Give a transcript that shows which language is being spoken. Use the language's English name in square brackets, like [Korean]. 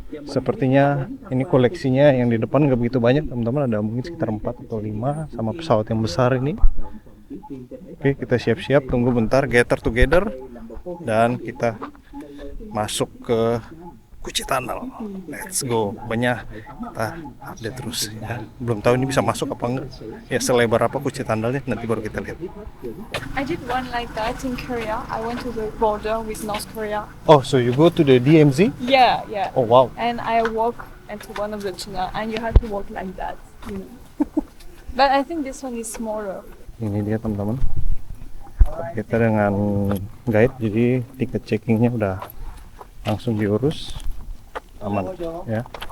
[Indonesian] Sepertinya ini koleksinya yang di depan nggak begitu banyak teman-teman, ada mungkin sekitar 4 atau 5 sama pesawat yang besar ini. Oke, kita siap-siap, tunggu bentar, [English] gather together, [Indonesian] dan kita masuk ke Kuci Tunnel. [English] Let's go. [Indonesian] Banyak kita update terus ya. Belum tahu ini bisa masuk apa enggak. Ya selebar apa Kuci Tunnelnya nanti baru kita lihat. [English] I did one like that in Korea. I went to the border with North Korea. Oh, so you go to the DMZ? Yeah, yeah. Oh wow. And I walk into one of the tunnel, and you have to walk like that, you know. But I think this one is smaller. [Indonesian] Ini dia teman-teman. Kita dengan guide, jadi tiket checkingnya udah langsung diurus, aman ya.